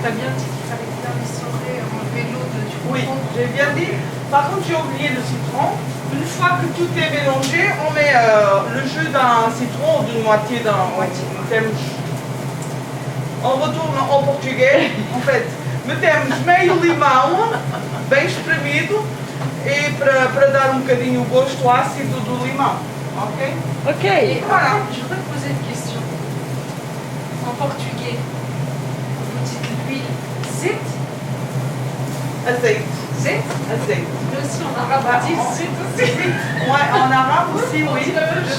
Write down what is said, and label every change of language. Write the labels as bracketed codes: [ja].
[fr] T'as bien dit qu'il fallait bien essorer, enlever l'eau du Oui, j'ai bien dit. Par contre, j'ai oublié le citron. Une fois que tout est mélangé, on met le jus d'un citron ou d'une moitié d'un temos. On retourne [pt] ao português. En fait, metemos meio limão, bem espremido, e para dar um bocadinho o gosto ácido do limão. [fr] Ok? Ok. Et voilà, je voudrais te poser une question. En portugais, vous dites l'huile zit, [pt] Azeite. [fr] zit. [pt] Azeite. [fr] Mais aussi en arabe, on dit zit aussi. Ouais, en arabe aussi, On oui. dit la même Je chose